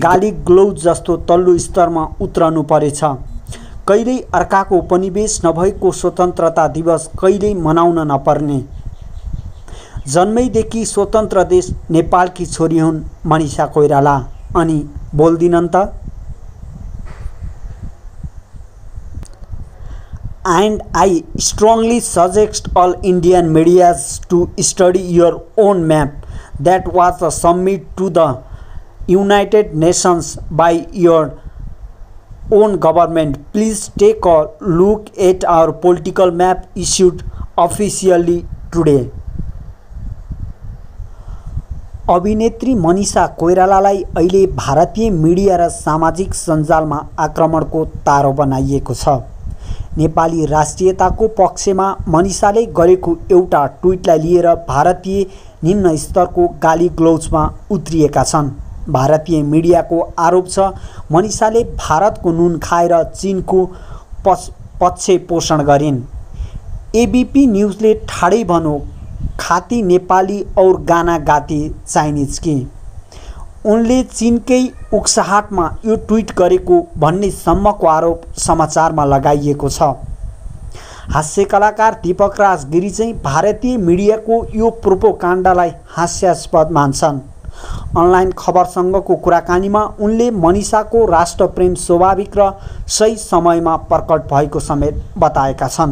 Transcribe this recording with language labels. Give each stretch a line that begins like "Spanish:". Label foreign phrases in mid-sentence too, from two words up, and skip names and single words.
Nepali: गाली ग्लोज जस्तो तल्लो स्तरमा उत्रनु परेछ। कहिल्यै अर्काको उपनिवेश नभएको स्वतन्त्रता दिवस कहिल्यै मनाउन नपर्ने। जन्मैदेखि स्वतन्त्र देश नेपालकी छोरी हुन् मनिषा कोइराला अनि बोल्दिनन् त।
English: And I strongly suggest all Indian medias to study your own map that was submitted to the United Nations by your own government. Please take a look at our political map issued officially today.
Nepali: अभिनेत्री मनिषा कोइरालालाई अहिले भारतीय मिडिया र सामाजिक सञ्जालमा आक्रमणको तारो बनाइएको छ। नेपाली राष्ट्रियताको पक्षमा मनिषाले गरेको एउटा ट्विटलाई लिएर भारतीय निम्न स्तरको गाली ग्लोजमा उत्रिएका छन्। भारतीय मिडियाको आरोप छ मनिषाले भारतको नुन खाएर चीनको पक्ष पोषण गरिन्। एबीपी न्यूजले ठाडै भन्यो
Hindi: खाती नेपाली और गाना गाती चाइनिज की,
Nepali: उनले चीनकै उक्साहटमा यो ट्विट गरेको भन्ने सम्मको आरोप समाचारमा लगाइएको छ। हास्य कलाकार दीपक राज गिरी चाहिँ भारतीय मिडियाको यो प्रोपोगन्डालाई हास्यास्पद मान्छन्। अनलाइन खबरसँगको कुराकानीमा उनले मनिषाको राष्ट्रप्रेम स्वाभाविक र सही समयमा प्रकट भएको समेत बताएका छन्।